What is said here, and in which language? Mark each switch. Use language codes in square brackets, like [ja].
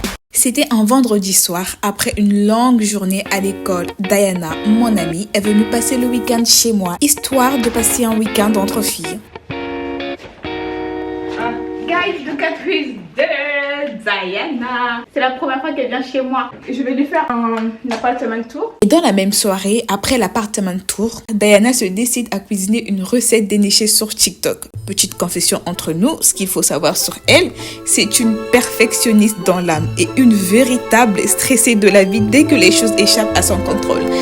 [fr] C'était un vendredi soir, après une longue journée à l'école. Diana, mon amie, est venue passer le week-end chez moi, histoire de passer un week-end entre filles. [en] Guys, look at who is there, Diana. [fr] C'est la première fois qu'elle vient chez moi. Je vais lui faire un appartement tour. Et dans la même soirée, après l'appartement tour, Diana se décide à cuisiner une recette dénichée sur TikTok. Petite confession entre nous, ce qu'il faut savoir sur elle, c'est une perfectionniste dans l'âme et une véritable stressée de la vie dès que les choses échappent à son contrôle.